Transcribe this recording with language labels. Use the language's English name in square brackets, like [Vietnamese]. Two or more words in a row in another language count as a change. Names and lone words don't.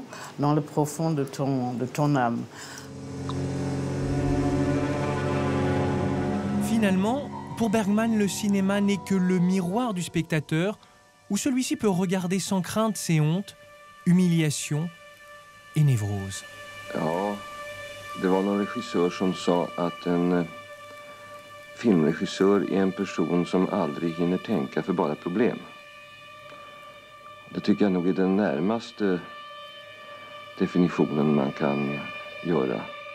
[French] Dans le profond de ton âme. Finalement, pour Bergman, le cinéma n'est que le miroir du spectateur, où celui-ci peut regarder sans crainte ses hontes, humiliations et névroses. [Swedish] Ja, Det var någon regissör som sa att en filmregissör är en person som aldrig hinner tänka för bara problem. Det tycker jag nog är den närmaste definitionen man kan göra.